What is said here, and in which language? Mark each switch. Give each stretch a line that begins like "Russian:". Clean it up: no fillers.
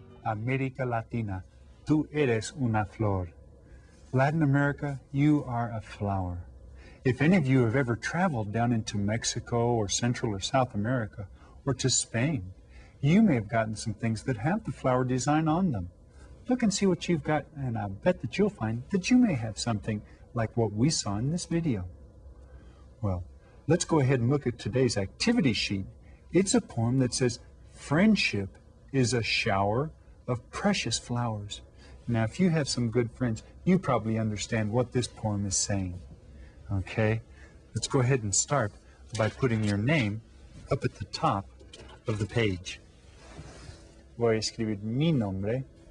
Spanish: América Latina, tú eres una flor.
English: Latin America, you are a flower. If any of you have ever traveled down into Mexico or Central or South America or to Spain, you may have gotten some things that have the flower design on them. Look and see what you've got, and I bet that you'll find that you may have something like what we saw in this video. Well, let's go ahead and look at today's activity sheet. It's a poem that says, friendship is a shower of precious flowers. Now, if you have some good friends, you probably understand what this poem is saying. Okay, let's go ahead and start by putting your name up at the top of the page.
Spanish: Voy a escribir mi nombre.